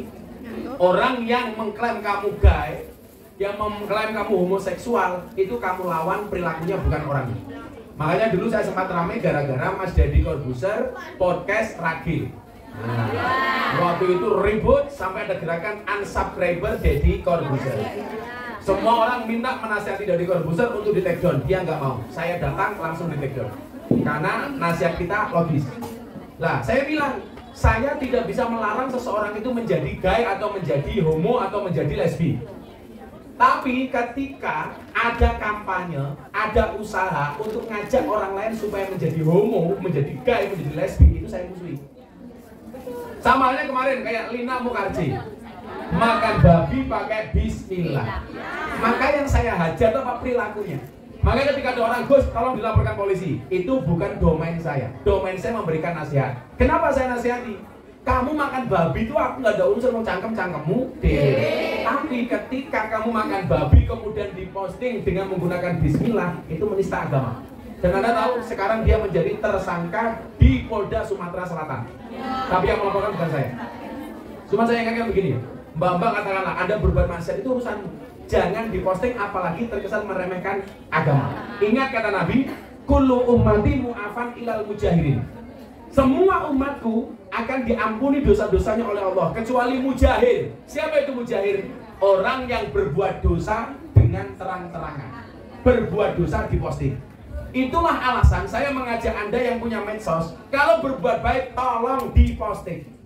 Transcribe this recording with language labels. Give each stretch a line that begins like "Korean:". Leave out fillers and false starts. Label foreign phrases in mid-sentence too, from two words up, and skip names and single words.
Indonesian: Orang yang mengklaim kamu gay, yang mengklaim kamu homoseksual, itu kamu lawan perilakunya, bukan orangnya. Makanya dulu saya sempat ramai gara-gara Mas Deddy Corbuzier podcast Ragil. Nah, waktu itu ribut sampai ada gerakan unsubscriber Deddy Corbuzier. Semua orang minta menasihati Deddy Corbuzier untuk di
English: take down,
Indonesian: dia nggak mau. Saya datang langsung di
English: take down
Indonesian: karena nasihat kita logis. Lah saya bilang, saya tidak bisa melarang seseorang itu menjadi gay atau menjadi homo atau menjadi lesbi. Tapi ketika ada kampanye, ada usaha untuk ngajak orang lain supaya menjadi homo, menjadi gay, menjadi lesbi, itu saya musuhi. Sama halnya kemarin kayak Lina Mukherjee, makan babi pakai bismillah. Maka yang saya hajar apa perilakunya. Makanya ketika ada orang, Gus tolong dilaporkan polisi, itu bukan domain saya. Domain saya memberikan nasihat. Kenapa saya nasihati? Kamu makan babi itu aku nggak ada unsur mau cangkem-cangkemmu deh. Tapi ketika kamu makan babi kemudian diposting dengan menggunakan bismillah, itu menista agama. Dan Anda tahu sekarang dia menjadi tersangka di Polda Sumatera Selatan. Tapi yang melaporkan bukan saya. Cuma saya ingatkan begini, Mbak katakanlah Anda berbuat maksiat itu urusanmu. Jangan diposting apalagi terkesan meremehkan agama. Ingat kata Nabi,
Arabic: كل أمتي معافى إلا المجاهرين.
Indonesian: Semua umatku akan diampuni dosa-dosanya oleh Allah kecuali mujahir. Siapa itu mujahir? Orang yang berbuat dosa dengan terang-terangan, berbuat dosa diposting. Itulah alasan saya mengajak Anda yang punya medsos, kalau berbuat baik tolong diposting.